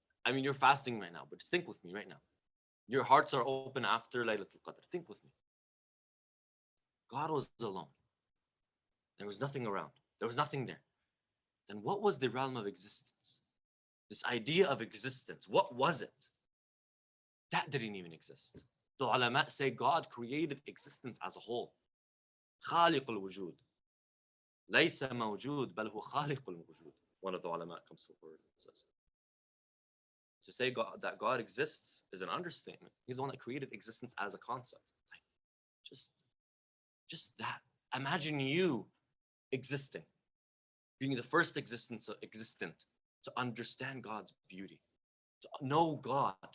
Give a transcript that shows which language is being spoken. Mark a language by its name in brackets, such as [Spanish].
[English] I mean, you're fasting right now, but just think with me right now. Your hearts are open after Laylatul Qadr. Think with me. God was alone. There was nothing around. There was nothing there. Then what was the realm of existence? This idea of existence, what was it? That didn't even exist. The ulama say God created existence as a whole. [Arabic] خالق الوجود ليس موجود بل هو خالق الوجود. [English] One of the ulama comes forward and says. To say God, that God exists is an understatement. He's the one that created existence as a concept. Just that. Imagine you existing, being the first existent to understand God's beauty, to know God.